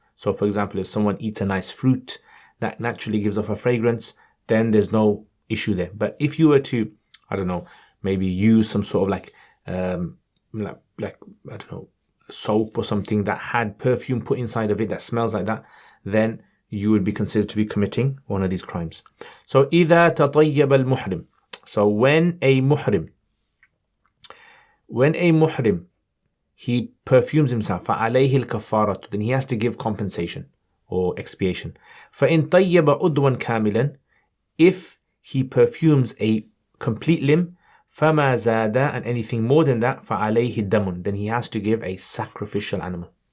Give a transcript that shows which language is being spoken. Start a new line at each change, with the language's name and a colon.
English: So for example, if someone eats a nice fruit that naturally gives off a fragrance, then there's no issue there. But if you were to, I don't know, maybe use some sort of like I don't know, soap or something that had perfume put inside of it that smells like that, then you would be considered to be committing one of these crimes. So
Arabic: إذا تطيب المحرم.
English: So when a muhrim he perfumes himself,
Arabic: فعليه الكفارة,
English: then he has to give compensation or expiation.
Arabic: فإن طيب عضوا كاملا,
English: if he perfumes a complete limb,
Arabic: فما زاد,
English: and anything more than that,
Arabic: فعليه الدم,
English: then he has to give a sacrificial animal.